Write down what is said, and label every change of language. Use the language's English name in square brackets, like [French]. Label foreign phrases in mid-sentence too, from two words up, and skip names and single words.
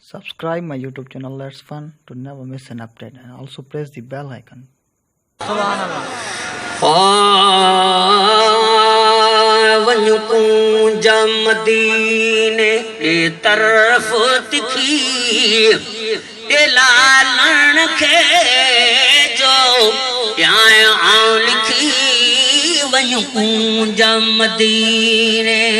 [English] Subscribe my YouTube channel Let's Fun to never miss an update, and also press the bell icon. [Saraiki] वञू कूंजा मदीने ॾे तरफ़ तिखी ॾे लालण खे जो प्यार आऊं लिखी वञू कूंजा मदीने